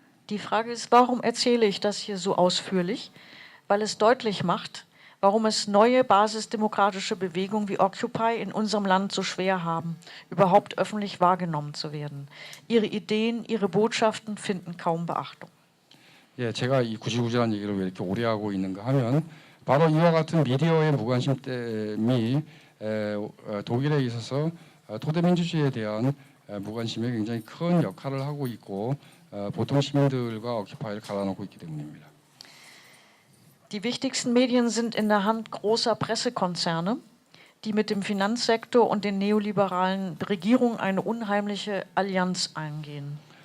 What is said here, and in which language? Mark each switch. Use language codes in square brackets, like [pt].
[de] Die Frage ist, warum erzähle ich das hier so ausführlich? Weil es deutlich macht, warum es neue basisdemokratische Bewegungen wie Occupy in unserem Land so schwer haben, überhaupt öffentlich wahrgenommen zu werden. Ihre Ideen, ihre Botschaften finden kaum Beachtung. [ko] 예, 제가 이 구질구질한 얘기를 왜 이렇게 오래 하고 있는가 하면 바로 이와 같은 미디어의 무관심됨이 독일에 있어서 토대 민주주의에 대한 무관심에 굉장히 큰 역할을 하고 있고 보통 시민들과 오큐파이를 갈아놓고 있기 때문입니다. [de] Die wichtigsten Medien sind in der Hand großer Pressekonzerne, die mit dem Finanzsektor und den neoliberalen Regierungen eine unheimliche Allianz eingehen.